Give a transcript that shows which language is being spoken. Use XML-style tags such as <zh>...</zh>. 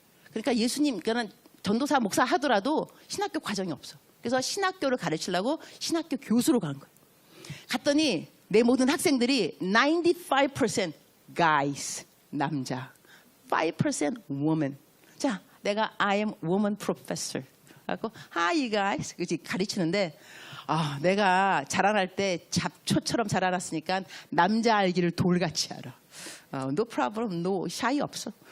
<ko>그러니까 예수님 그러니까 전도사 목사 하더라도 신학교 과정이 없어. 그래서 신학교를 가르치려고 신학교 교수로 간 거예요. 갔더니 내 모든 학생들이 95%</ko> <en>guys</en> <ko>남자, 5%</ko> <en>woman.</en> <ko>자, 내가</ko> <en>I am woman professor.</en> <ko>그래서</ko> <en>hi guys</en> <ko>그지 가르치는데 내가 자라날 때 잡초처럼 자라났으니까 남자 알기를 돌같이 알아.</ko> <en>No problem, no shy</en> <ko>없어.</ko>